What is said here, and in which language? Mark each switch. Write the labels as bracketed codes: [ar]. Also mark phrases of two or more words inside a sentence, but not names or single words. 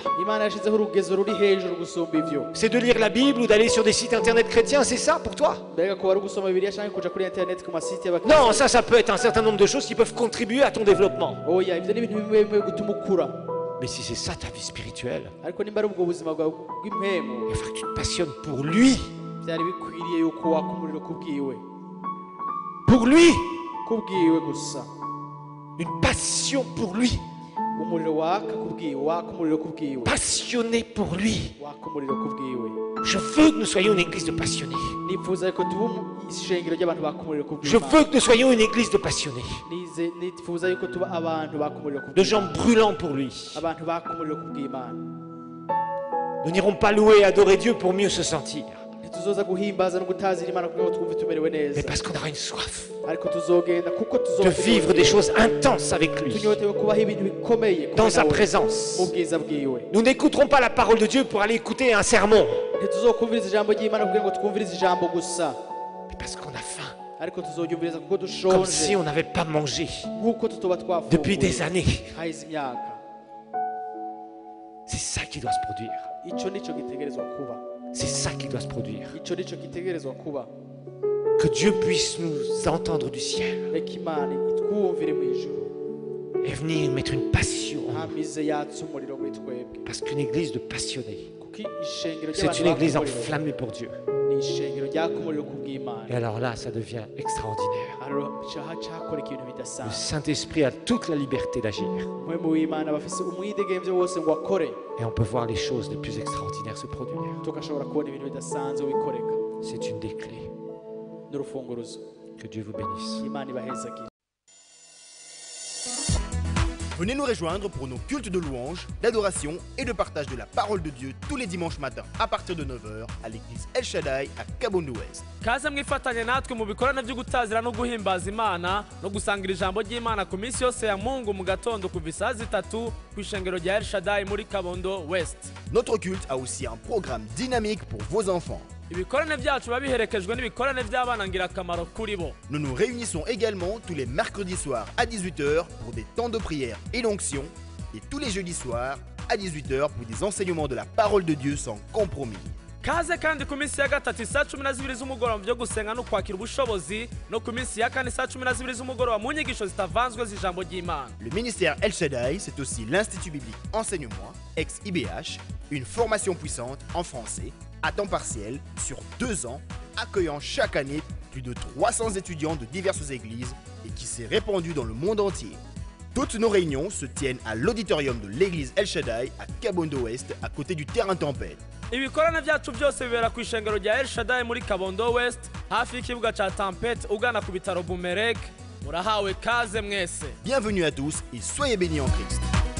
[rn] imana yashyizeho urugezo ruri hejuru gusumba ivyo. [fr] C'est de lire la Bible ou d'aller sur des sites internet chrétiens, c'est ça pour toi? [rn] mbega ko wari gusoma bibiliya cyangwa kuja kuri internet ku masite y'abakristo? [fr] Non, ça peut être un certain nombre de choses qui peuvent contribuer à ton développement. [rn] oya ivyo ni ibintu bimwe bimwe gutuma ukura. [fr] Mais si c'est ça ta vie spirituelle, [rn] ariko nimba ari ubwo buzima bwawe bw'impemu, [fr] il faut que tu te passionnes pour lui. [rn] byari bikwiriye yuko waka umuriro kubwiwe, [fr] Pour lui. [rn] kubwiwe gusa. [fr] Une passion pour lui. [rn] umuriro waka kubwiwe, waka umuriro kubwiwe, [fr] Passionné pour lui. [rn] waka umuriro kubwiwe. [fr] Je veux que nous soyons une église de passionnés. [rn] nifuza ko tuba ishengero ry'abantu baka umuriro [fr] Je [rn] kubwiwe. [fr] veux que nous soyons une église de passionnés. [rn] nifuza yuko tuba abantu baka umuriro [fr] De [rn] kubwiwe, [fr] gens brûlants pour lui. [rn] abantu baka umuriro kubw'Imana. [fr] Nous n'irons pas louer et adorer Dieu pour mieux se sentir. [rn] ntituzoza guhimbaza no gutazira Imana kugira ngo twumve tumerewe [fr] Mais [rn] neza, [fr] parce qu'on aura une soif [rn] ariko tuzogenda kuko [fr] de vivre des choses intenses avec lui. [rn] tunyotewe kubaho ibintu bikomeye kumwe [fr] Dans sa [rn] nawe, [fr] présence. [rn] mu bwiza bwiwe. [fr] Nous n'écouterons pas la parole de Dieu pour aller écouter un sermon. [rn] ntituzokumviriza ijambo ry'Imana kugira ngo twumvirize ijambo gusa, [fr] Mais parce qu'on a faim. [rn] ariko tuzoryumviriza kuko [fr] Comme [rn] dushonje, [fr] si on n'avait pas mangé [rn] nk'uko tutoba [fr] depuis des [rn] twafunguye [fr] années. [rn] haheze imyaka. [fr] C'est ça qui doit se produire. [rn] Ico nico gitegerezwa kuba, [fr] C'est ça qui doit se produire. [rn] ico nico gitegerezwa kuba. [fr] Que Dieu puisse nous entendre du ciel [rn] reka Imana itwumvire mu ijuru, [fr] et venir mettre une passion. [rn] hamize yatse umuriro muri twebwe, [fr] Parce qu'une église de passionnés, [rn] kuko ishengero [fr] c'est [rn] ry'abantu [fr] une église [rn] baka umuriro [fr] enflammée pour Dieu. [rn] ni ishengero ryaka umuriro kubw'Imana. [fr] Et alors là, ça devient extraordinaire. [rn] cakora ikintu [fr] Le [rn] bidasanzwe. [fr] Saint-Esprit a toute la liberté d'agir. [rn] umwemu w'Imana bafise umwidegemvyo wose ngo akore, [fr] Et on peut voir les choses les plus extraordinaires se produire. [rn] tugashobora kubona ibintu bidasanzwe bikoreka. [fr] C'est une des clés. [rn] n'urufunguruzo. [fr] Que Dieu vous bénisse. [rn] Imana ibahezagire. [fr] Venez nous rejoindre pour nos cultes de louange, d'adoration et de partage de la parole de Dieu tous les dimanches matins à partir de 9h à l'église El Shaddai à Kabondo Ouest. [rn] kaze mwifatanye natwe mu bikorane byo gutazira no guhimbaza Imana no gusangira ijambo ry'Imana ku minsi yose ya Mungu mu gatondo kuva saa 3 ku ishengero rya El Shaddai muri Kabondo West. [fr] Notre culte a aussi un programme dynamique pour vos enfants. [rn] Ibikorane byacu biba biherekejwe n'ibikorane by'abana ngirakamaro kuri bo. [fr] Nous nous réunissons également tous les mercredis soirs à 18h pour des temps de prière et d'onction et tous les jeudis soirs à 18h pour des enseignements de la parole de Dieu sans compromis. [rn] Kaze kandi ku minsi ya gatatu saa 12 z'umugoroba byo gusenga no kwakira ubushobozi no ku minsi ya kane saa 12 z'umugoroba mu nyigisho zitavanzwe z'ijambo ry'Imana. [fr] Le ministère El Shaddai, c'est aussi l'Institut biblique Enseigne-moi, ex-IBH, une formation puissante en français, à temps partiel, sur 2 ans, accueillant chaque année plus de 300 étudiants de diverses églises et qui s'est répandu dans le monde entier. Toutes nos réunions se tiennent à l'auditorium de l'église El Shaddai à Kabondo Ouest, à côté du terrain Tempête. [rn] Ibikorane byacu byose bibera ku ishengero rya El Shaddai muri Kabondo West hafi y'ikibuga ca Tempête ugana ku bitaro Bumerek. Murahawe kaze mwese. [fr] Bienvenue à tous et soyez bénis en Christ.